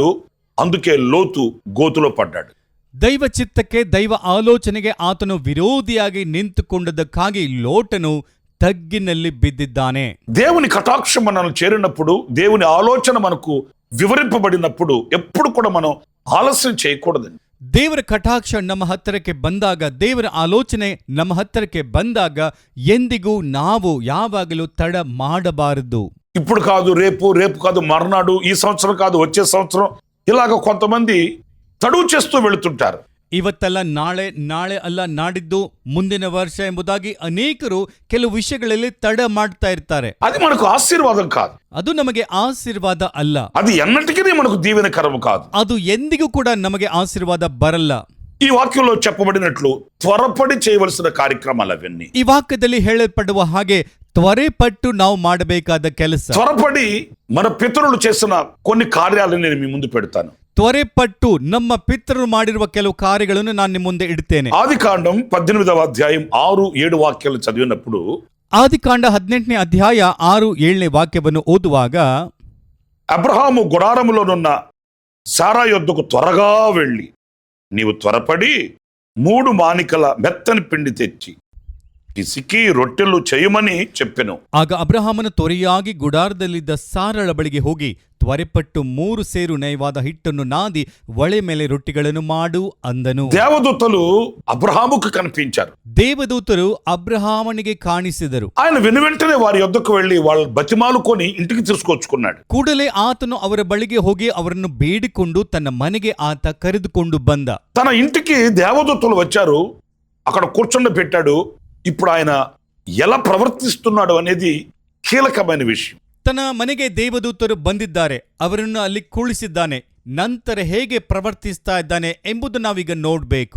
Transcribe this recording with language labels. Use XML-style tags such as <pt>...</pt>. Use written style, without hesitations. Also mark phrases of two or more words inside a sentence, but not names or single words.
<te>అందుకే లోతు గోతులో పడ్డాడు.</te> <kn>ದೈವ ಚಿತ್ತಕ್ಕೆ, ದೈವ ಆಲೋಚನೆಗೆ ಆತನು ವಿರೋಧಿಯಾಗಿ ನಿಂತುಕೊಂಡದಕ್ಕಾಗಿ ಲೋಟನು ತಗ್ಗಿನಲ್ಲಿ ಬಿದ್ದಿದ್ದಾನೆ.</kn> <te>దేవుని కటాక్షం మనల్ని చేరినప్పుడు, దేవుని ఆలోచన మనకు వివరింపబడినప్పుడు ఎప్పుడు కూడా మనం ఆలస్యం చేయకూడదండి.</te> <kn>ದೇವರ ಕಟಾಕ್ಷ ನಮ್ಮ ಹತ್ತಿರಕ್ಕೆ ಬಂದಾಗ, ದೇವರ ಆಲೋಚನೆ ನಮ್ಮ ಹತ್ತಿರಕ್ಕೆ ಬಂದಾಗ ಎಂದಿಗೂ ನಾವು ಯಾವಾಗಲೂ ತಡ ಮಾಡಬಾರದು.</kn> <te>ఇప్పుడు కాదు రేపు, రేపు కాదు మర్నాడు, ఈ సంవత్సరం కాదు వచ్చే సంవత్సరం, ఇలాగ కొంతమంది తడువు చేస్తూ వెళుతుంటారు.</te> <kn>ಇವತ್ತಲ್ಲ ನಾಳೆ, ನಾಳೆ ಅಲ್ಲ ನಾಡಿದ್ದು, ಮುಂದಿನ ವರ್ಷ ಎಂಬುದಾಗಿ ಅನೇಕರು ಕೆಲವು ವಿಷಯಗಳಲ್ಲಿ ತಡ ಮಾಡ್ತಾ ಇರ್ತಾರೆ.</kn> <te>అది మనకు ఆశీర్వాదం కాదు.</te> <kn>ಅದು ನಮಗೆ ಆಶೀರ್ವಾದ ಅಲ್ಲ.</kn> <te>అది ఎన్నటికీ మనకు దీవెనకరం కాదు.</te> <kn>ಅದು ಎಂದಿಗೂ ಕೂಡ ನಮಗೆ ಆಶೀರ್ವಾದ ಬರಲ್ಲ.</kn> <te>ఈ వాక్యంలో చెప్పబడినట్లు త్వరపడి చేయవలసిన కార్యక్రమాలు అవన్నీ.</te> <kn>ಈ ವಾಕ್ಯದಲ್ಲಿ ಹೇಳಲ್ಪಡುವ ಹಾಗೆ ತ್ವರೆ ಪಟ್ಟು ನಾವು ಮಾಡಬೇಕಾದ ಕೆಲಸ.</kn> <te>త్వరపడి మన పితరులు చేసిన కొన్ని కార్యాలను నేను మీ ముందు పెడతాను.</te> <kn>ತ್ವರೆ ಪಟ್ಟು ನಮ್ಮ ಪಿತೃರು ಮಾಡಿರುವ ಕೆಲವು ಕಾರ್ಯಗಳನ್ನು ನಾನು ನಿಮ್ಮ ಮುಂದೆ ಇಡ್ತೇನೆ.</kn> <te>ఆదికాండం 18వ అధ్యాయం 6-7 వాక్యాలు చదివినప్పుడు,</te> <kn>ಆದಿಕಾಂಡ 18ನೇ ಅಧ್ಯಾಯ 6-7ನೇ ವಾಕ್ಯವನ್ನು ಓದುವಾಗ,</kn> <te>అబ్రహాము గుడారములోనున్న సారా యొద్దకు త్వరగా వెళ్ళి, నీవు త్వరపడి 3 మానికల మెత్తని పిండి తెచ్చి పిసికి రొట్టెలు చేయమని చెప్పెను.</te> <kn>ಆಗ ಅಬ್ರಹಾಮನು ತ್ವರೆಯಾಗಿ ಗುಡಾರದಲ್ಲಿದ್ದ ಸಾರಳ ಬಳಿಗೆ ಹೋಗಿ ತ್ವರೆಪಟ್ಟು 3 ಸೇರು ನಯವಾದ ಹಿಟ್ಟನ್ನು ನಾದಿ ಒಳೆ ಮೇಲೆ ರೊಟ್ಟಿಗಳನ್ನು ಮಾಡು ಅಂದನು.</kn> <te>దేవదూతలు అబ్రహాముకు కనిపించారు.</te> <kn>ದೇವದೂತರು ಅಬ್ರಹಾಮನಿಗೆ ಕಾಣಿಸಿದರು.</kn> <te>ఆయన వెనువెంటనే వారి యొద్దకు వెళ్ళి వాళ్ళ బతిమాలుకొని ఇంటికి తీసుకొచ్చుకున్నాడు.</te> <kn>ಕೂಡಲೇ ಆತನು ಅವರ ಬಳಿಗೆ ಹೋಗಿ ಅವರನ್ನು ಬೇಡಿಕೊಂಡು ತನ್ನ ಮನೆಗೆ ಆತ ಕರೆದುಕೊಂಡು ಬಂದ.</kn> <te>తన ఇంటికి దేవదూతలు వచ్చారు, అక్కడ కూర్చుండ పెట్టాడు. ఇప్పుడు ఆయన ఎలా ప్రవర్తిస్తున్నాడు అనేది కీలకమైన విషయం.</te> <kn>ತನ್ನ ಮನೆಗೆ ದೇವದೂತರು ಬಂದಿದ್ದಾರೆ, ಅವರನ್ನು ಅಲ್ಲಿ ಕುಳಿಸಿದ್ದಾನೆ. ನಂತರ ಹೇಗೆ ಪ್ರವರ್ತಿಸ್ತಾ ಇದ್ದಾನೆ ಎಂಬುದು ನಾವೀಗ ನೋಡಬೇಕು.</kn>